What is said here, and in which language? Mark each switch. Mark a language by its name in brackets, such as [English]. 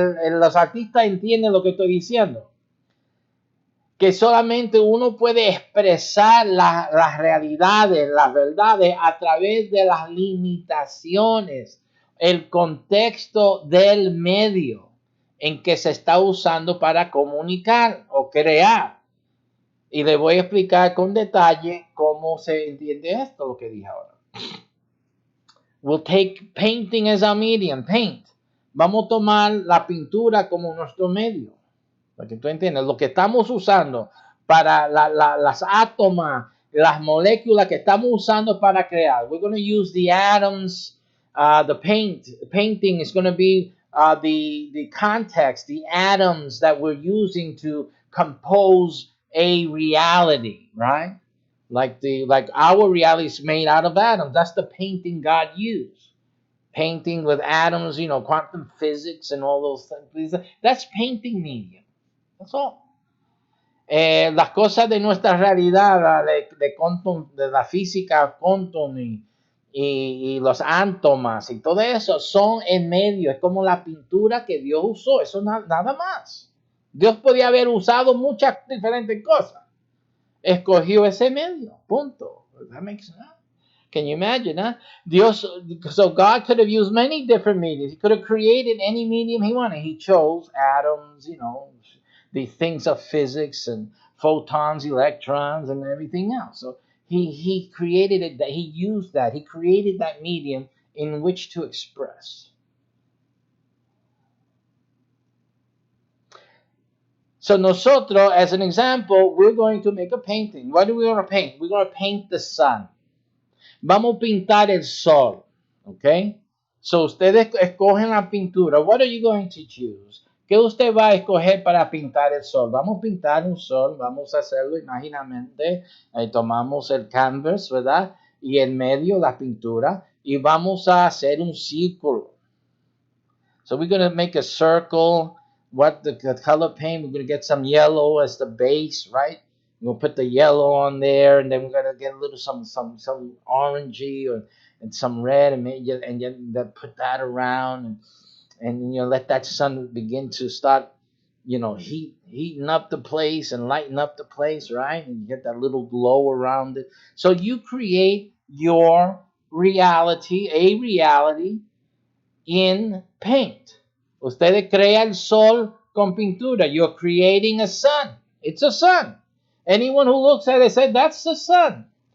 [Spanish] Los artistas entienden lo que estoy diciendo. Que solamente uno puede expresar las realidades, las verdades a través de las limitaciones, el contexto del medio en que se está usando para comunicar o crear. Y le voy a explicar con detalle cómo se entiende esto, lo que dije ahora. [English] We'll take painting as our medium, paint. [Spanish] Vamos a tomar la pintura como nuestro medio. Para que tú entiendas, lo que estamos usando para las átomas las moléculas que estamos usando para crear. [English] We're going to use the atoms, the painting is going to be the context, the atoms that we're using to compose a reality, right? Like our reality is made out of atoms. That's the painting God used. Painting with atoms, quantum physics and all those things. That's painting medium. That's all. [Spanish] Las cosas de nuestra realidad, de la física quantum y los átomos y todo eso son en medio, es como la pintura que Dios usó, eso nada más. Dios podía haber usado muchas diferentes cosas, escogió ese medio, punto. [English] That makes sense. Can you imagine, huh? So God could have used many different mediums. He could have created any medium he wanted. He chose atoms, the things of physics and photons, electrons, and everything else. So he created it. That he used that. He created that medium in which to express. So [Spanish] nosotros, [English] as an example, we're going to make a painting. What are we going to paint? We're going to paint the sun. [Spanish] Vamos a pintar el sol, ¿ok? [English] So [Spanish] ustedes escogen la pintura. [English] What are you going to choose? [Spanish] ¿Qué usted va a escoger para pintar el sol? Vamos a pintar un sol, vamos a hacerlo imaginamente. Tomamos el canvas, ¿verdad? Y en medio la pintura y vamos a hacer un círculo. [English] So we're going to make a circle. What the color paint? We're going to get some yellow as the base, right? We'll put the yellow on there, and then we're gonna get a little some orangey and some red, and then put that around, and let that sun begin to start, heating up the place and lighting up the place, right? And you get that little glow around it. So you create your reality, a reality in paint. [Spanish] Ustedes crean el sol con pintura. [English] You're creating a sun. It's a sun. Anyone who looks at it says, that's the sun.